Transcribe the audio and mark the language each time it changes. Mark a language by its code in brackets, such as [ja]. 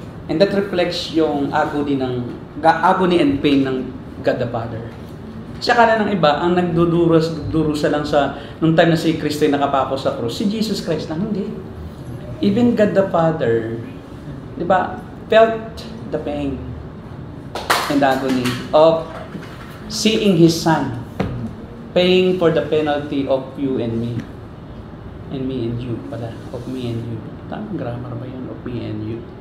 [en] And that reflects yung agony and pain ng God the Father. [tl] Saka na ng iba, ang nagdurusa lang sa, nung time na si Kristo ay nakapako sa krus, si Jesus Christ lang, hindi. [en] Even God the Father, [tl] di ba, [en] felt the pain and agony of seeing His Son paying for the penalty of you and me. And me and you pala. Of me and you. [tl] Tamang grammar ba yun? [en] Of me and you.